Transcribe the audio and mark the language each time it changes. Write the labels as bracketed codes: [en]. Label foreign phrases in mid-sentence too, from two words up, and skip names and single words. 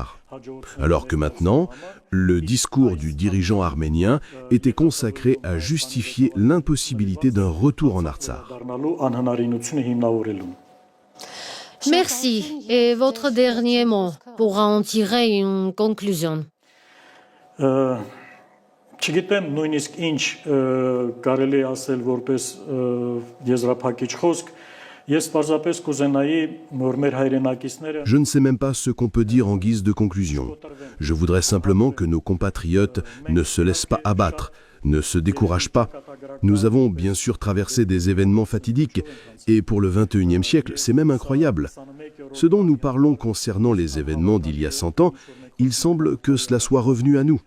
[fr] Alors que maintenant, le discours du dirigeant arménien était consacré à justifier l'impossibilité d'un retour en Artsakh. Merci. Et votre dernier mot pour en tirer une conclusion. [hy] Չգիտեմ նույնիսկ ինչ կարելի ասել որպես եզրափակիչ խոսք, ես պարզապես կուզենայի որ մեր հայրենակիցները [fr] Je ne sais même pas ce qu'on peut dire en guise de conclusion. Je voudrais simplement que nos compatriotes ne se laissent pas abattre, ne se découragent pas. Nous avons bien sûr traversé des événements fatidiques et pour le XXIe siècle, c'est même incroyable. Ce dont nous parlons concernant les événements d'il y a 100 ans, il semble que cela soit revenu à nous.